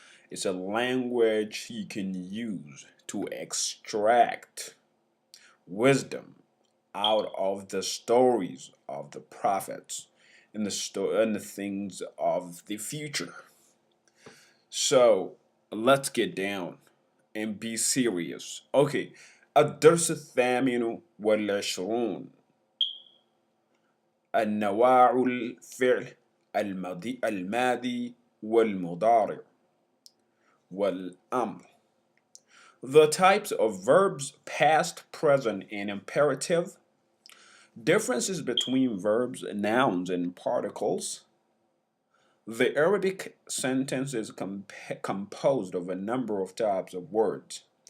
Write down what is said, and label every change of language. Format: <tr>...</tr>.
<en>It's a language you can use to extract wisdom out of the stories of the prophets and the things of the future. So let's get down and be serious. Okay,</en> <ar>الدرس الثامن والعشرون النواع الفعل الماضي والمضارع والأمر.</ar> <en>The types of verbs past, present, and imperative. Differences between verbs, nouns, and particles. The Arabic sentence is composed of a number of types of words.</en>